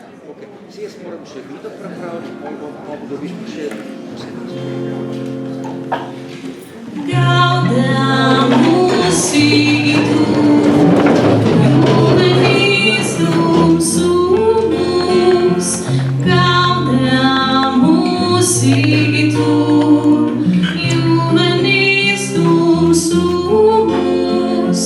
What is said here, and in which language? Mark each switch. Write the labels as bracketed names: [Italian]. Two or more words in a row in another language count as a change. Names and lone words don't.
[Slovenian] Si jaz moram še video prepraviti, pa dobiš pa še [Latin] Gaudeamus igitur, juvenis dum sumus. Gaudeamus igitur, juvenis dum sumus.